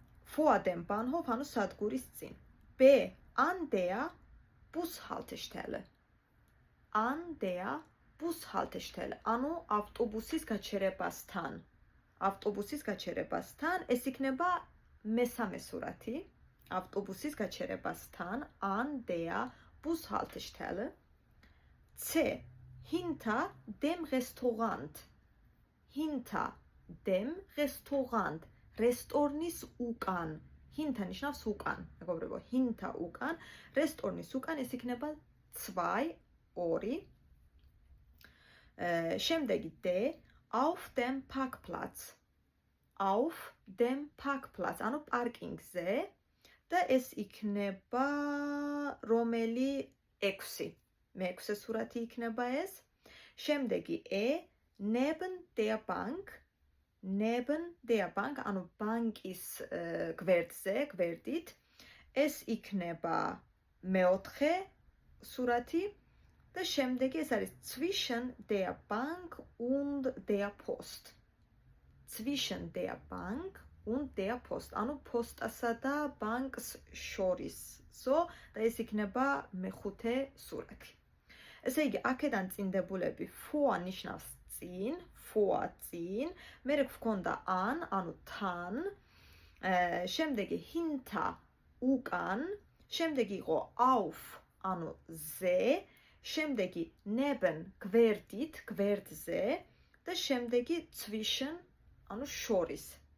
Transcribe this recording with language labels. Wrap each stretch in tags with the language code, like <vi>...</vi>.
<de>Vor dem Bahnhof,</de> <ka>ანუ სადგურის წინ.</ka> <de>B. An der Bushaltestelle. An der Bushaltestelle.</de> <ka>ანუ ავტობუსის გაჩერებასთან. ავტობუსის გაჩერებასთან ეს იქნება მესამე სურათი. ავტობუსის გაჩერებასთან</ka> <de>an der Bushaltestelle. C. Hinter dem Restaurant. Hinter dem Restaurant.</de> <ka>რესტორნის უკან. Hinter ნიშნავს უკან. მეგობრებო, hinter უკან. რესტორნის უკან ეს იქნება 2, 2. შემდეგი D.</ka> <de>Auf dem Parkplatz. Auf dem Parkplatz.</de> <ka>ანუ პარკინგზე და ეს იქნება რომელი 6. მე-6 სურათი იქნება ეს. შემდეგი</ka> <de>neben der Bank,</de> <ka>ანუ ბანკის გვერდზე, გვერდით. ეს იქნება მე-4 სურათი და შემდეგი ეს არის</ka> <de>zwischen der Bank und der Post. Zwischen der Bank und der Post.</de> <ka>ანუ პოსტასა და ბანკს შორისო და ეს იქნება მე-5 სურათი. ესე იგი, აქედან წინდებულები vor ნიშნავს წინ, vor წინ, მერე გვქონდა an, ანუ თან, შემდეგი hinter უკან, შემდეგი იყო auf, ანუ ზე, შემდეგი neben გვერდით, გვერდზე და შემდეგი zwischen, ანუ შორის.</ka>